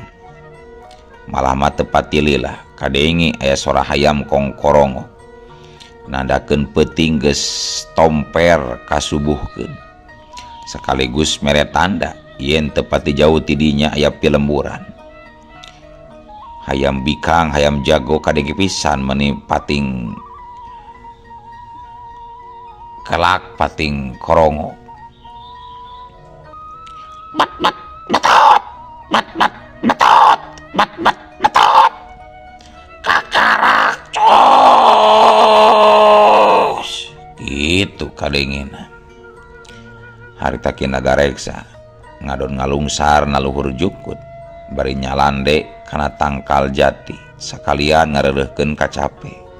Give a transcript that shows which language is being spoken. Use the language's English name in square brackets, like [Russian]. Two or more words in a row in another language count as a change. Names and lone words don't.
[Sundanese] Malah mah teu pati lila kadenge aya sora hayam kongkorongo nandakeun peuting geus tomper kasubuhkeun sekaligus mere tanda yen teu pati jauh ti dinya aya pilemburan. Hayam bikang hayam jago kadenge pisan meuni pating kelak pating korongo. Bat bat batot bat bat batot bat bat batot kakarak cos gitu kadengena. Harita Kinagareksa ngadon ngalungsar naluhur jukut bari nyalande kana tangkal jati sakalian ngareureuhkeun kacape.